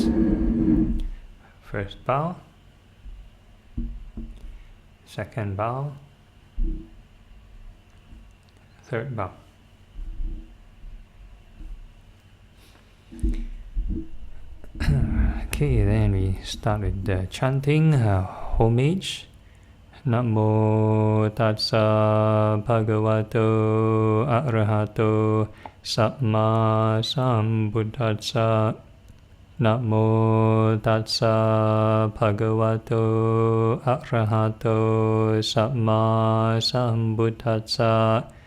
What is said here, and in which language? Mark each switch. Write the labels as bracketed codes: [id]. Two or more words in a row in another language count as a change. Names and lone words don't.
[en] First bow. Second bow. Third bow. Okay, then we start with the chanting homage. [pi] Namo tassa bhagavato arahato samma sambuddhassa. Namo tassa bhagavato arahato samma sambuddhassa.